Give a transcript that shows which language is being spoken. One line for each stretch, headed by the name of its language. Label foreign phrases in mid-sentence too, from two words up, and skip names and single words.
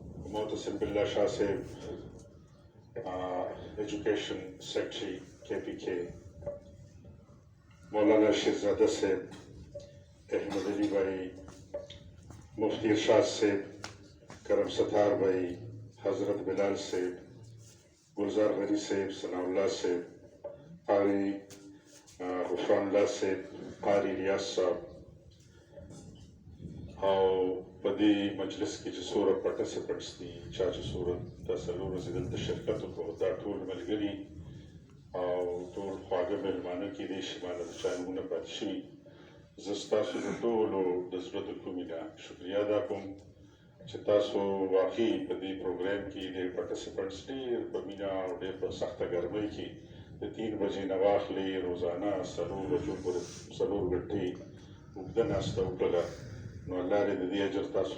English: Mohtasim Billah Shah Sahib, Education Secretary, KPK, Maulana Shehzada Sahib, Ahmed Ali Bhai, Mufti Irshad Sahib, Karam Sattar Bhai, Hazrat Bilal Sahib, Gulzar Ghani Sahib, Sanaullah Sahib, Qari Ghufranullah Sahib, Qari Riyaz Sahib,
Pashto: او په دې مجلس کې چې څومره پارټیسپټس دي چا چې څومره دا څلور ورځې دلته شرکت وکړو دا ټول ملګري او ټول خواږه مېلمانه کېدای شي ما له چا نومونه پاتې شوي زه ستاسو د ټولو د زړه د کومې نه شکریه ادا کوم چې تاسو واقعي په دې پروګرام کې ډېر پارټیسپټس ډېر په مینه او ډېر په سخته ګرمۍ کې د 3 بجې نه واخلې روزانه 4 بجو پورې 4 غنټې اوږده ناسته وکړله نو الله دې د دې اجر تاسو